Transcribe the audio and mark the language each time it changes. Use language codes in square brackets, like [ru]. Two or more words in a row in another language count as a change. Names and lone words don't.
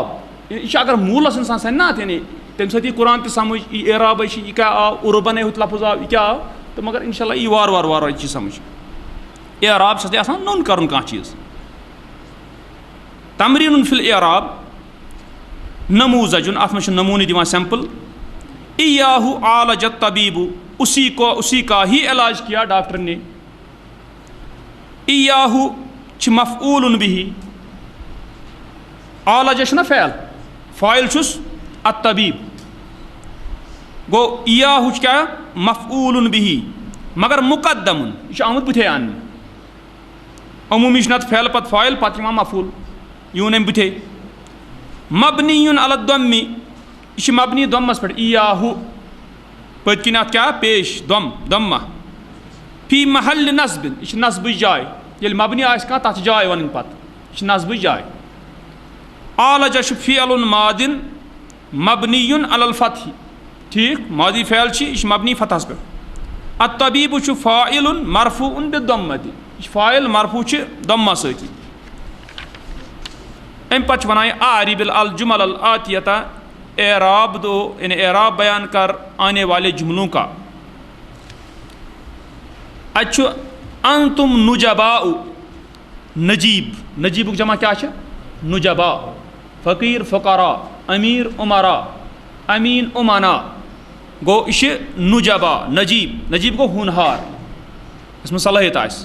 [ks] یہِ چھُ اگر موٗلس انسان سنہِ نا, یعنی تمہِ سۭتۍ یی قرآن تہِ سمجھ, یہِ اعرابے چھِ, یہِ کیاہ آو, عُربنے ہُتھ لفظ آو, یہِ کیاہ آو, تہٕ مگر [ar] انشاء اللہ [ks] یی وارٕ وارٕ وارٕ وارٕ چیٖز سمجھ. اعراب چھِ آسان نوٚن کرُن کانٛہہ چیٖز. [ar] تمریٖنُن فی الإعراب نموٗزجُن, [ks] اتھ منٛز چھُ نموٗنہٕ دِوان سیمپل. [ar] ایاہو عالج الطبیٖبو, [ur] اسی کا ہی علاج کیا ڈاکٹر نے. [ks] ایاہو چھِ [ar] مفعوٗلٌ بِہی, [ks] عالج چھُنہ فعل, فٲیِل چھُس الطبیٖب. گوٚو ایاہو چھُ کیاہ [ar] مفعوٗلٌ بِہی, [ks] مگر مُقدمُن, یہِ چھُ آمُت بُتھے اَننہٕ. عموٗمی چھُ نتہٕ فعل پتہٕ فٲیِل پتہٕ یِوان مفعوٗل, یہِ ووٚن أمۍ بُتھے. [ar] مبنیُن علی الضمِ, [ks] یہِ چھِ مبنی دۄمس پٮ۪ٹھ. ایاہو پٔتۍ کِنۍ اتھ کیاہ پیش دۄمہ. [ar] فی محلِ نصبِن, [ks] یہِ چھِ نصبٕچ جاے. ییٚلہِ مبنی آسہِ کانٛہہ تتھ چھِ جاے ونٕنۍ پتہٕ, یہِ چھِ نصبٕچ جاے. [ar] عالج چھُ فعلٌ مادٍ مبنیُن علی الفتحِ, [ks] ٹھیٖک, ماضی فعل چھِ, یہِ چھِ مبنی فتحس پٮ۪ٹھ. الطبیٖبُ چھُ [ar] فاعلٌ مرفوٗعٌ بالضمۃ, [ks] یہِ چھِ [ar] فاعل مرفوٗع [ks] چھِ ضمہ سۭتی. امہِ پتہٕ چھِ وَنان یہِ [ar] اعرب الجمل الآتیۃ, [ur] اعراب دو, یعنی اعراب بیان کر آنے والے جملوں کا. [ks] اتہِ چھُ [ar] انتم نجباء, [ks] نجیب, نجیبُک جمع کیاہ چھِ نجبا, فقیٖر فقرا, امیر عمرا, امین امنا. گوٚو یہِ چھِ نجبا, نجیب, نجیب گوٚو ہونہار, یَتھ منٛز صلٲحیت آسہِ.